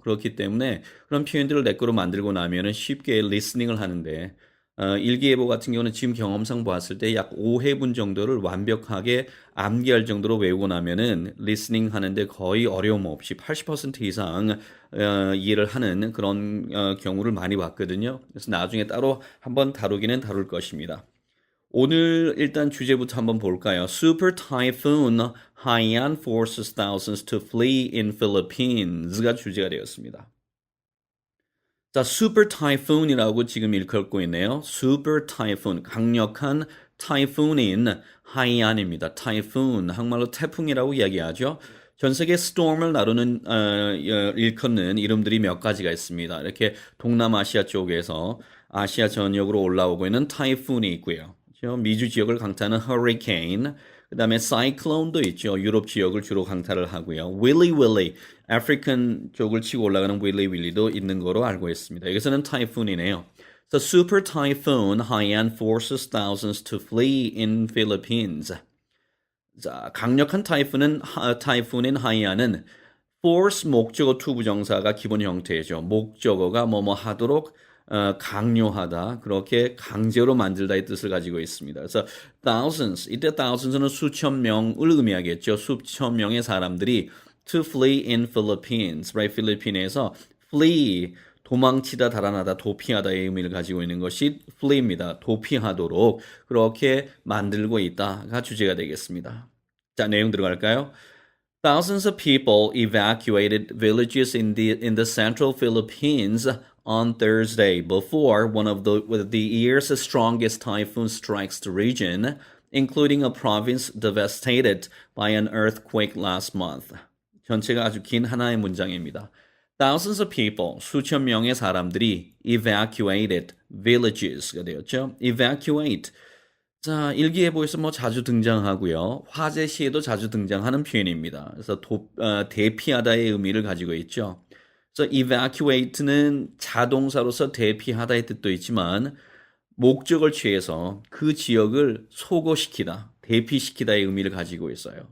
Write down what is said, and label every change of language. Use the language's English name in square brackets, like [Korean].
[Korean] 그렇기 때문에 그런 표현들을 내 거로 만들고 나면은 쉽게 리스닝을 하는데 일기예보 같은 경우는 지금 경험상 보았을 때 약 5회분 정도를 완벽하게 암기할 정도로 외우고 나면은 리스닝 하는데 거의 어려움 없이 80% 이상 이해를 하는 그런 경우를 많이 봤거든요. 그래서 나중에 따로 한번 다루기는 다룰 것입니다. 오늘 일단 주제부터 한번 볼까요? [English] Super Typhoon Haiyan forces thousands to flee in Philippines가 [Korean] 주제가 되었습니다. 자, Super Typhoon이라고 지금 일컬고 있네요. Super Typhoon, 강력한 타이푼인 하이안입니다. 타이푼, 한국말로 태풍이라고 이야기하죠. 전 세계 스톰을 나누는 일컫는 이름들이 몇 가지가 있습니다. 이렇게 동남아시아 쪽에서 아시아 전역으로 올라오고 있는 타이푼이 있고요. 그렇죠? 미주 지역을 강타하는 허리케인, 그 다음에 사이클론도 있죠. 유럽 지역을 주로 강타를 하고요. 윌리 윌리, 아프리칸 쪽을 치고 올라가는 윌리 윌리도 있는 거로 알고 있습니다. 여기서는 타이푼이네요. [English] The super typhoon Haiyan forces thousands to flee in Philippines. [Korean] 자, 강력한 타이푼인 하이안은 force 목적어 to 부정사가 기본 형태죠. 목적어가 뭐뭐 하도록 강요하다, 그렇게 강제로 만들다의 뜻을 가지고 있습니다. 그래서 thousands, 이때 thousands는 수천 명을 의미하겠죠. 수천 명의 사람들이 [English] to flee in Philippines, right? [Korean] 필리핀에서 flee, 도망치다, 달아나다, 도피하다의 의미를 가지고 있는 것이 flee입니다. 도피하도록 그렇게 만들고 있다가 주제가 되겠습니다. 자, 내용 들어갈까요? [English] Thousands of people evacuated villages in the central Philippines on Thursday before one of the year's strongest typhoon strikes the region, including a province devastated by an earthquake last month. [Korean] 전체가 아주 긴 하나의 문장입니다. [English] Thousands of people, [Korean] 수천 명의 사람들이 [English] evacuated villages [Korean] 가 되었죠. [English] evacuate. [Korean] 자, 일기예보에서 뭐 자주 등장하고요. 화재 시에도 자주 등장하는 표현입니다. 그래서 대피하다의 의미를 가지고 있죠. 그래서 evacuate는 자동사로서 대피하다의 뜻도 있지만 목적을 취해서 그 지역을 소거시키다, 대피시키다의 의미를 가지고 있어요.